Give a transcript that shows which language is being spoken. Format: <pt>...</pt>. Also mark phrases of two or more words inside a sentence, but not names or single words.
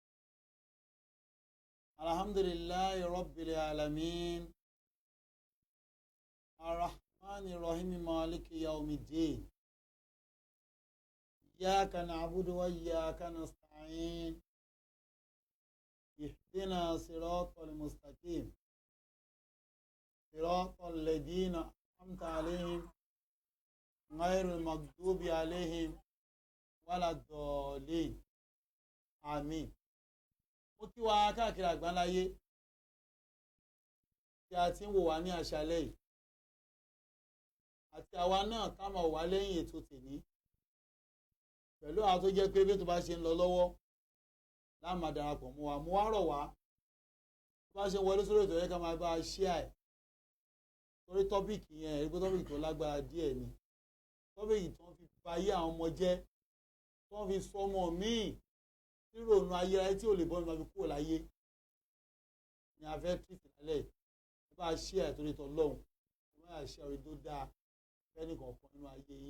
<ar>الحمد لله رب العالمين الرحمن الرحيم مالك يوم الدين إياك نعبد وإياك نستعين اهدنا صراط المستقيم صراط الذين أنعمت عليهم غير المغضوب عليهم ولا الضالين آمين.</ar> <yo>Mo kí wa káàkiri àgbáńláyé tí a ti ń wò wá ní àṣálẹ́ yìí àti àwa náà ká máa wà lẹ́yìn ètò tèmi pẹ̀lú àwọn tó jẹ́ pé bí tó bá ṣe ń lọ lọ́wọ́ láàmà darapọ̀ mọ́ wa mo wá rọ̀ wá tó bá ṣe ń wọlé sórí ètò yẹn ká máa bá a share torí tọ́pìkì yẹn èyí pé tọ́pìkì tó lágbára díẹ̀ ni tọ́pìkì tó ń fi bayé àwọn ọmọ jẹ́ tó ń fi sọmọ míì nírònú ayérayé tí ò lè bọ́ ní ma fi kúrò láyé ni a fẹ́ tìtì lálẹ́ ẹ bá a share torí tọ́ lọ́hùn ẹ bá a share orí tó dáa fẹ́ni kọ̀ọ̀kan nínú ayé yín.</yo>